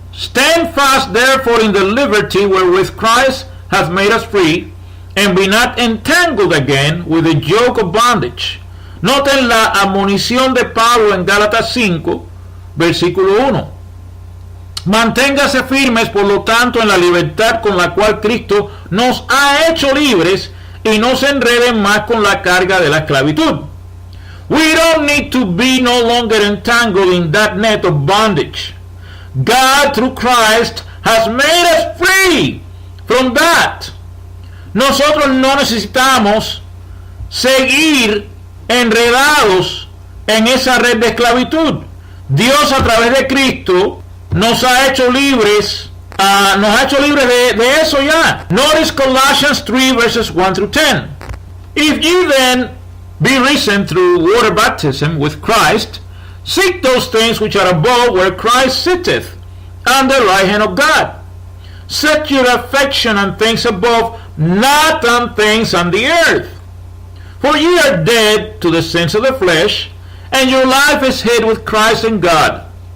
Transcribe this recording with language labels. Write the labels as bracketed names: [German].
[English] Stand fast therefore in the liberty wherewith Christ hath made us free, and be not entangled again with the yoke of bondage. [Spanish] Noten la admonición de Pablo en Gálatas 5, versículo 1. Manténgase firmes, por lo tanto, en la libertad con la cual Cristo nos ha hecho libres, y no se enreden más con la carga de la esclavitud. [English] We don't need to be no longer entangled in that net of bondage. God, through Christ, has made us free from that. [Spanish] Nosotros no necesitamos seguir enredados en esa red de esclavitud. Dios, a través de Cristo, nos ha hecho libres, de eso ya. [English] Notice Colossians 3 verses 1 through 10. If ye then be risen through water baptism with Christ, seek those things which are above, where Christ sitteth on the right hand of God. Set your affection on things above, not on things on the earth. For ye are dead to the sins of the flesh, and your life is hid with Christ in God.